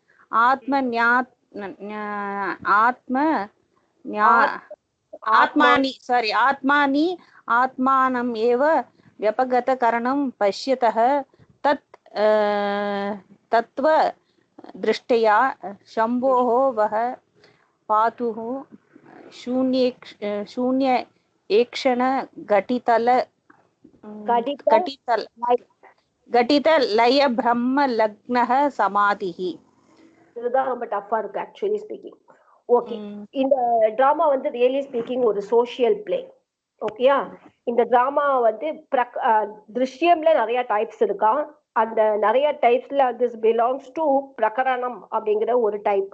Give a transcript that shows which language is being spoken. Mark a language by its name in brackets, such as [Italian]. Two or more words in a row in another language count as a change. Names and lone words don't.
[Sanskrit] आत्मानि आत्मानम् एव व्यपगतकरणं पश्यतः तत्त्व दृष्ट्या शम्भोः वः पातुः शून्य एकक्षण घटित लय ब्रह्म लग्नः समाधिः. [Tamil] இதுதான் ரொம்ப டஃபா இருக்கு [English] actually speaking. [Tamil] ஓகே, இந்த டிராமா வந்து [English] really speaking [Tamil] ஒரு [English] social play. [Tamil] ஓகேயா, இந்த டிராமா வந்து திருஷ்யம்ல நிறைய டைப்ஸ் இருக்கா. அந்த நிறைய டைப்ஸ்ல [English] this belongs to [Tamil] பிரகரணம் அப்படிங்கிற ஒரு டைப்.